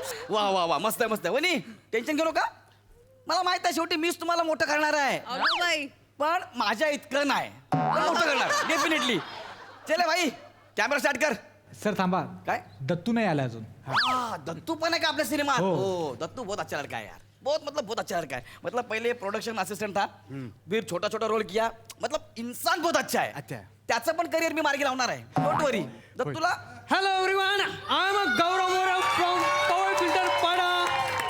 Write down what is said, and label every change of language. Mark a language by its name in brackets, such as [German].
[Marathi] वा वा वा, मस्त आहे मस्त आहे. वनी, टेन्शन घेऊ नका, मला माहित आहे शेवटी मीच तुम्हाला मोठं करणार आहे. अगं बाई, पण माझ्या इतकं नाही, पण मोठं करणार डेफिनेटली. [Hindi] चले भाई, कॅमेरा स्टार्ट कर. [Marathi] सर थांबा, काय दत्तू नाही आला अजून. [Hindi] हाँ, दत्तू पण है क्या [Marathi] आपल्या सिनेमात? [Hindi] हो, दत्तू बहुत अच्छा लड़का है यार, बहुत अच्छा लड़का है. मतलब पहले प्रोडक्शन असिस्टेंट था, फिर छोटा छोटा रोल किया. मतलब इंसान बहुत अच्छा है. अच्छा. [Marathi] त्याचं पण करिअर मी मार्गी लावणार आहे. [English] Don't worry. दत्तूला hello everyone, I am Gaurav More from power filter Pada.